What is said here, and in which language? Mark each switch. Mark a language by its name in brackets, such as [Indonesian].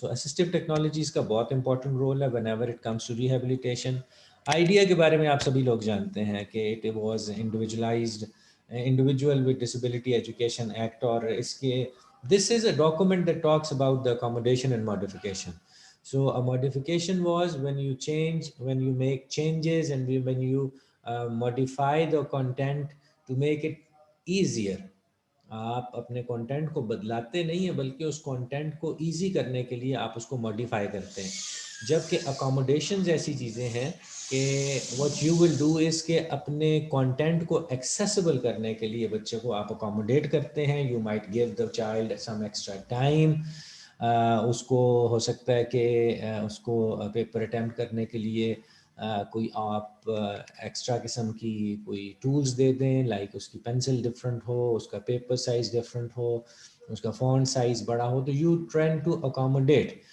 [Urdu] سو اسسٹو technologies کا بہت important role ہے [English] Whenever it comes to rehabilitation. [Urdu] Idea کے بارے میں آپ سبھی لوگ جانتے ہیں کہ it was انڈیویجولائزڈ individual with disability education act, اور اس کے [English] this is a document that talks about the accommodation and modification. So a modification was when you make changes and when you modify the content to make it easier. [Urdu] آپ اپنے content کو بدلاتے نہیں ہیں بلکہ اس content کو easy کرنے کے لیے آپ اس کو ماڈیفائی کرتے ہیں, جبکہ اکاموڈیشنز ایسی چیزیں ہیں کہ [English] what you will do is [Urdu] کہ اپنے کانٹینٹ کو ایکسیسیبل کرنے کے لیے بچے کو آپ اکاموڈیٹ کرتے ہیں. [English] You might give the child some extra time. [Urdu] اس کو ہو سکتا ہے کہ اس کو پیپر اٹیمپٹ کرنے کے لیے کوئی آپ ایکسٹرا قسم کی کوئی ٹولز دے دیں, لائک اس کی پینسل ڈفرینٹ ہو, اس کا پیپر سائز ڈفرینٹ ہو, اس کا فونٹ سائز بڑا ہو, تو [English] You train to accommodate.